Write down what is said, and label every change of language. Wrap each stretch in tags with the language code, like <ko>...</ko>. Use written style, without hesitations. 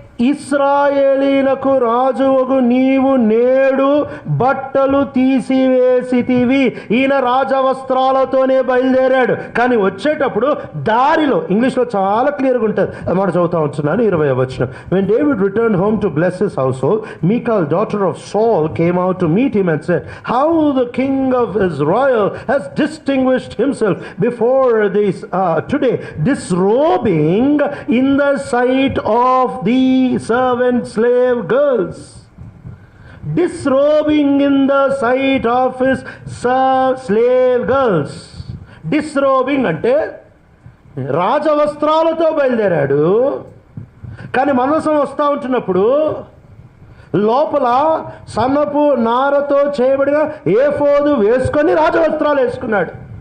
<te>ఇశ్రాయేలీలకు రాజువగు నీవు నేడు బట్టలు తీసివేసితివి. ఈయన రాజవస్త్రాలతోనే బయలుదేరాడు, కానీ వచ్చేటప్పుడు దారిలో, ఇంగ్లీష్లో చాలా క్లియర్గా ఉంటుంది, అది మాట చదువుతా ఉంటున్నాను 20వ వచనం.</te> <en>When David returned home to bless his household, Michal, daughter of Saul, came out to meet him and said, how the king of Israel has distinguished himself before this today, disrobing in the sight of the servant slave girls. Disrobing in the sight of his slave girls.</en> <te>Disrobing అంటే రాజవస్త్రాలతో బయలుదేరాడు, కానీ మందసం వస్తూ ఉంటున్నప్పుడు లోపల సన్నపు నారతో చేయబడిన ఏఫోదు వేసుకొని రాజవస్త్రాలు వేసుకున్నాడు.</te>